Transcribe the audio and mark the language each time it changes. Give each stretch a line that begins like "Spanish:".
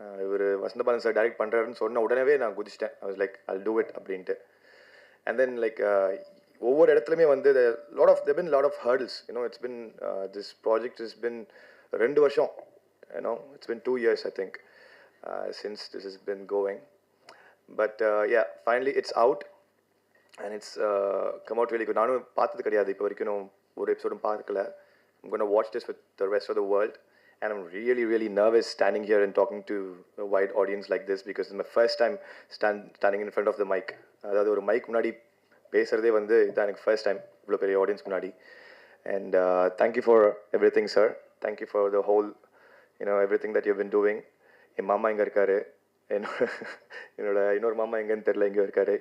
Tamil: இவர் Vasanthabalan sir direct பண்ணுறாருன்னு சொன்ன உடனே நான் குதிச்சிட்டேன்.
English: I was like I'll do it
Tamil: அப்படின்ட்டு.
English: and then like
Tamil: ஒவ்வொரு இடத்துலையுமே வந்து
English: there been lot of hurdles. It's been this project has been
Tamil: 2 வருஷம்.
English: It's been 2 years I think since this has been going. But yeah, finally it's out and it's come out really good.
Tamil: நானும் பார்த்தது கிடையாது இப்போ வரைக்கும், ஒரு எபிசோடும் பார்க்கல.
English: I'm going to watch this with the rest of the world and I'm really, really nervous standing here and talking to a wide audience like this because it's my first time standing in front of the mic.
Tamil: அதாவது ஒரு mic முன்னாடி பேசுகிறதே வந்து இதான் எனக்கு first time இவ்வளோ பெரிய audience முன்னாடி.
English: And thank you for everything, sir. Thank you for the whole, everything that you've been doing.
Tamil: என் மாமா இங்கே இருக்காரு, என்னோட இன்னொரு மாமா எங்கன்னு தெரில, இங்கே இருக்காரு.